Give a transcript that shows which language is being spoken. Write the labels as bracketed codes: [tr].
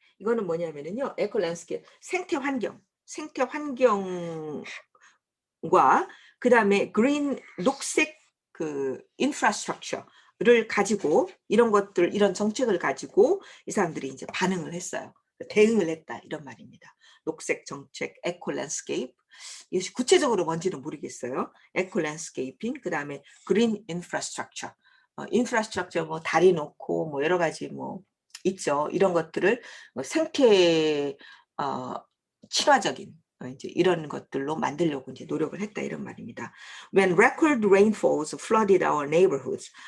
[ko] 이거는 뭐냐면은요, eco landscape, 생태 환경과 그 다음에 green, 녹색 그 infrastructure를 가지고, 이런 정책을 가지고 이 사람들이 이제 반응을 했어요. 대응을 했다, 이런 말입니다. 녹색 정책, eco landscape. 이것이 구체적으로 뭔지는 모르겠어요. [en] eco landscaping, [ko] 그 다음에 [en] green infrastructure. [ko] 인프라스트럭처 뭐 다리 놓고 뭐 여러 가지 뭐 있죠. 이런 것들을 생태 친화적인 이제 이런 것들로 만들려고 이제 노력을 했다, 이런 말입니다. [en] When record rainfalls flooded our neighborhoods.